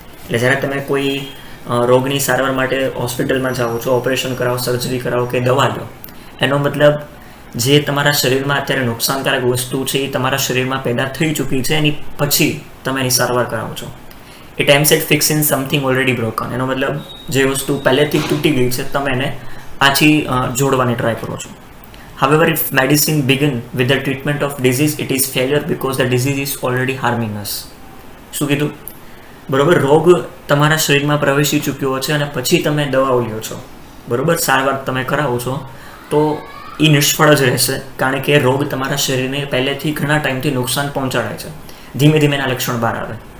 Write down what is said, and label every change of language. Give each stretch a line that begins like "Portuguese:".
Gujarati: એટલે જ્યારે તમે કોઈ રોગની સારવાર માટે હોસ્પિટલમાં જાઓ છો, ઓપરેશન કરાવો, સર્જરી કરાવો કે દવા લો, એનો મતલબ જે તમારા શરીરમાં અત્યારે નુકસાનકારક વસ્તુ છે એ તમારા શરીરમાં પેદા થઈ ચૂકી છે, એની પછી તમે એની સારવાર કરાવો છો.
English: It aims at fixing something already broken.
Gujarati: એનો મતલબ જે વસ્તુ પહેલેથી તૂટી ગઈ છે તમે એને પાછી જોડવાની ટ્રાય કરો છો.
English: However, if medicine begin with the treatment of disease, it is failure because the disease is already harming us.
Gujarati: શું કીધું? બરોબર, રોગ તમારા શરીરમાં પ્રવેશી ચૂક્યો છે અને પછી તમે દવાઓ લ્યો છો, બરોબર, સારવાર તમે કરાવો છો, તો એ નિષ્ફળ જ રહેશે, કારણ કે રોગ તમારા શરીરને પહેલેથી ઘણા ટાઈમથી નુકસાન પહોંચાડે છે. ધીમે ધીમે એના લક્ષણ બહાર આવે.